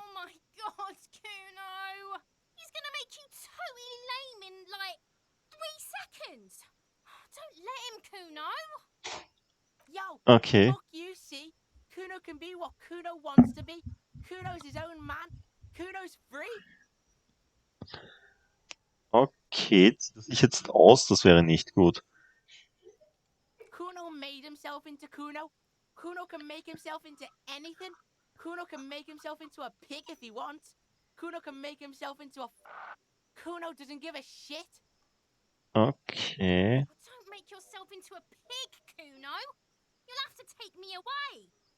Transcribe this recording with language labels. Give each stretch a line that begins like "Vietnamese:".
English: Oh my god, Kuno! He's gonna make you totally lame in like 3 seconds. Don't let him, Kuno. Yo, Okay. fuck you, see? Kuno can be what Kuno wants to be. Kuno's his own man. Kuno's free.
German: Okay, zieh das ich jetzt aus, das wäre nicht gut.
English: Kuno made himself into Kuno. Kuno can make himself into anything. Kuno can make himself into a pig if he wants. Kuno can make himself into a... Kuno doesn't give a shit. Okay. Don't make yourself into a pig, Kuno. You'll have to take me away.